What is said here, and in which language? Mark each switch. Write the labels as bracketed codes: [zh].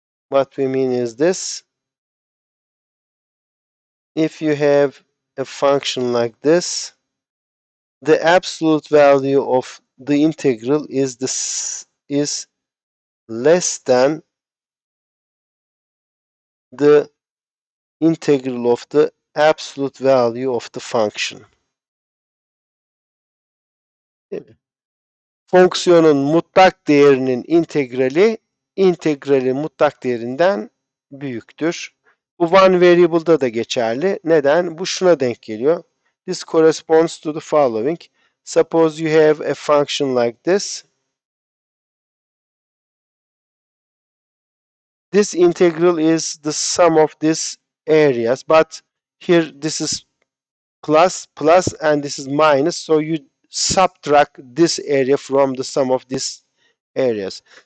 [en] What we mean is this: if you have a function like this, the absolute value of the integral is less than the integral of the absolute value of the function. [tr] Değil mi? Fonksiyonun mutlak değerinin integralin mutlak değerinden büyüktür. Bu one variable'da da geçerli. Neden? Bu şuna denk geliyor. [en] This corresponds to the following. Suppose you have a function like this. This integral is the sum of these areas, but here this is plus and this is minus, so you subtract this area from the sum of these areas.